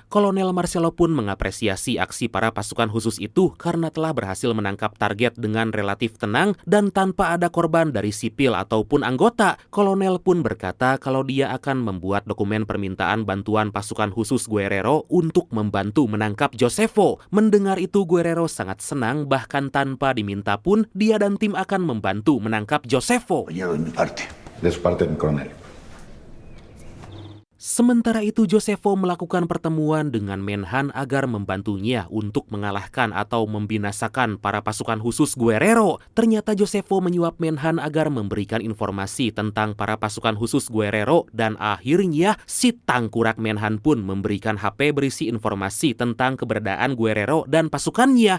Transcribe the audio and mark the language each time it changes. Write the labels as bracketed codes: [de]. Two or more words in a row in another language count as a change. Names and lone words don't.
[id] Kolonel Marcelo pun mengapresiasi aksi para pasukan khusus itu karena telah berhasil menangkap target dengan relatif tenang dan tanpa ada korban dari sipil ataupun anggota. Kolonel pun berkata kalau dia akan membuat dokumen permintaan bantuan pasukan khusus Guerrero untuk membantu menangkap Josefo. Mendengar itu Guerrero sangat senang, bahkan tanpa diminta pun dia dan tim akan membantu menangkap Josefo. [es] Yo de mi parte. De su parte, mi coronel. [id] Sementara itu Josefo melakukan pertemuan dengan Menhan agar membantunya untuk mengalahkan atau membinasakan para pasukan khusus Guerrero. Ternyata Josefo menyuap Menhan agar memberikan informasi tentang para pasukan khusus Guerrero dan akhirnya si tangkurak Menhan pun memberikan HP berisi informasi tentang keberadaan Guerrero dan pasukannya.